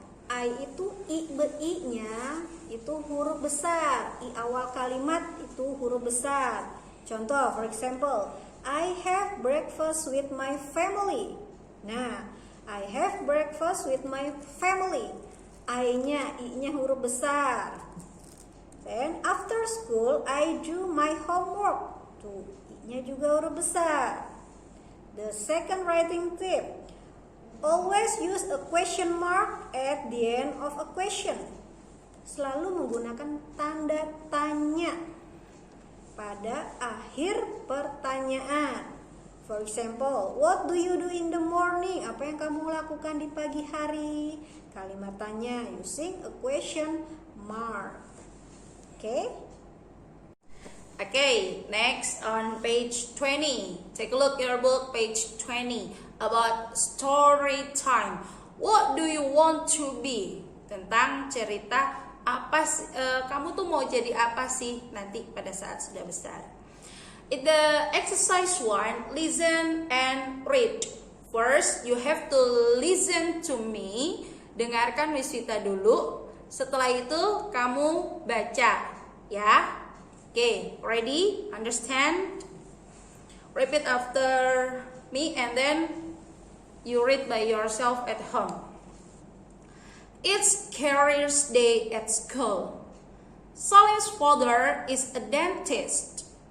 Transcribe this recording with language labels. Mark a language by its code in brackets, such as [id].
[id] I itu I-nya itu huruf besar. I awal kalimat itu huruf besar. Contoh, [en] for example, I have breakfast with my family. Nah, I have breakfast with my family. [id] I-nya huruf besar. [en] Then after school, I do my homework. [id] Tuh, I-nya juga huruf besar. [en] The second writing tip, always use a question mark at the end of a question. [id] Selalu menggunakan tanda tanya pada akhir pertanyaan. [en] For example, what do you do in the morning? [id] Apa yang kamu lakukan di pagi hari? Kalimat tanya [en] using a question mark. Okay? Okay, next on page 20. Take a look at your book, page 20, about story time. What do you want to be? [id] Tentang cerita apa kamu tuh mau jadi apa sih nanti pada saat sudah besar. [en] In the exercise 1, listen and read. First, you have to listen to me. [id] Dengarkan Wiswita dulu. Setelah itu kamu baca, ya. [en] Okay, ready? Understand? Repeat after me and then you read by yourself at home. It's careers day at school. Salim's father is a dentist.